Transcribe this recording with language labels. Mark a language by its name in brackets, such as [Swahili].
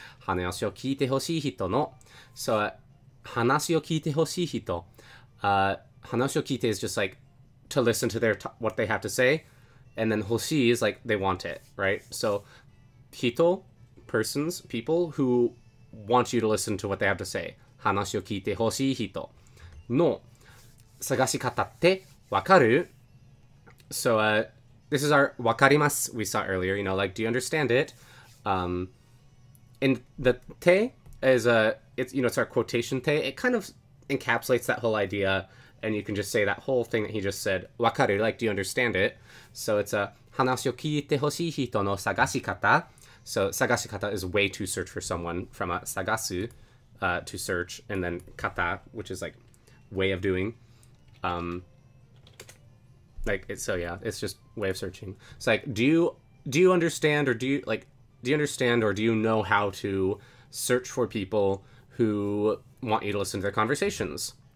[Japanese] 話を聞いてほしい人の [English] So, 話を聞いてほしい人 話を聞いて is just like to listen to what they have to say, and then 欲しい is like they want it, right? So, hito, persons, people who want you to listen to what they have to say. [Japanese] 話を聞いてほしい人の探し方ってわかる? [English] So, this is our [Japanese] わかります [English] we saw earlier, you know, like, do you understand it? And the te is it's, you know, it's our quotation te. It kind of encapsulates that whole idea, and you can just say that whole thing that he just said, わかる, like, do you understand it? [Japanese] So it's a 話を聞いてほしい人の探し方. [English] So 探し方 is way to search for someone, from a 探す to search, and then kata, which is like way of doing. Like it's so yeah, it's just way of searching. It's like, do you understand, or do you understand, or do you know how to search for people who want you to listen to their conversations?